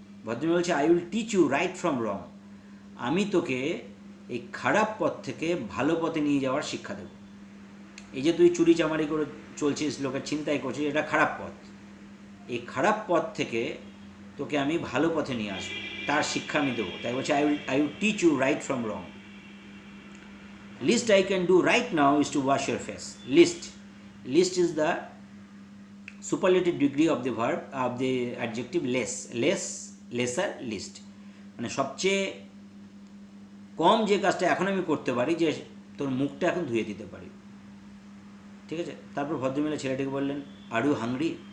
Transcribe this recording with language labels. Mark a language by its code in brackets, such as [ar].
[bn] ভদ্রমহিলা বলছে, [en] I will teach you right from wrong, [bn] আমি তোকে এই খারাপ পথ থেকে ভালো পথে নিয়ে যাওয়ার শিক্ষা দেব। এই যে তুই চুরি চামারি করে চলছিস, লোকের ছিনতাই করছিস, এটা খারাপ পথ। এই খারাপ পথ থেকে তোকে আমি ভালো পথে নিয়ে আসবো, তার শিক্ষা আমি দেবো। তাই বলছে, [en] I will teach you right from wrong. Least I can do right now is to wash your face. Least is the superlative degree of the verb of the adjective less, lesser, least, [bn] মানে সবচেয়ে কম যে কাজটা এখন আমি করতে পারি, যে তোর মুখটা এখন ধুয়ে দিতে পারি। ঠিক আছে। তারপর ভদ্রমহিলা ছেলেটিকে বললেন, [en] are you hungry,